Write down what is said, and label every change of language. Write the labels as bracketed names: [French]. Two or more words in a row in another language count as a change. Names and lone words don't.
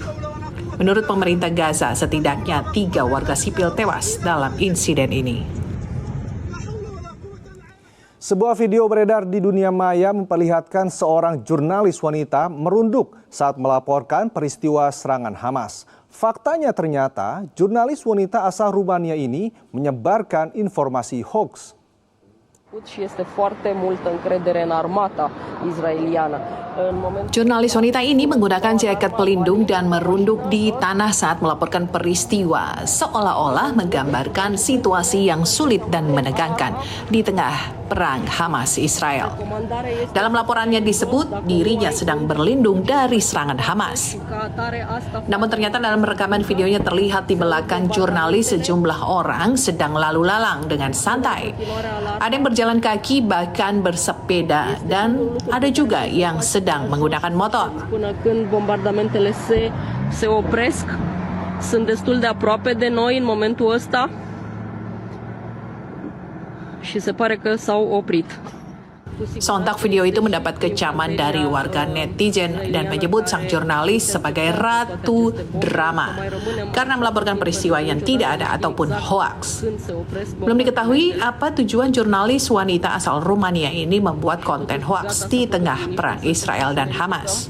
[Indonesian] Menurut pemerintah Gaza, setidaknya 3 warga sipil tewas dalam insiden ini. Sebuah video beredar di dunia maya memperlihatkan seorang jurnalis wanita merunduk saat melaporkan peristiwa serangan Hamas. Faktanya ternyata jurnalis wanita asal Rumania ini menyebarkan informasi hoax. [Romanian] Și este foarte multă încredere în armata israeliană. [Indonesian] Jurnalis wanita ini menggunakan jaket pelindung dan merunduk di tanah saat melaporkan peristiwa, seolah-olah menggambarkan situasi yang sulit dan menegangkan di tengah perang Hamas-Israel. Dalam laporannya disebut dirinya sedang berlindung dari serangan Hamas. Namun ternyata dalam rekaman videonya terlihat di belakang jurnalis sejumlah orang sedang lalu lalang dengan santai. Ada yang berjalan kaki bahkan bersepeda dan ada juga yang sedang menggunakan motor. [Romanian] Până când bombardamentele se opresc, sunt destul de aproape de noi în momentul ăsta și se pare că s-au oprit. [Indonesian] Sontak video itu mendapat kecaman dari warga netizen dan menyebut sang jurnalis sebagai ratu drama karena melaporkan peristiwa yang tidak ada ataupun hoaks. Belum diketahui apa tujuan jurnalis wanita asal Rumania ini membuat konten hoaks di tengah perang Israel dan Hamas.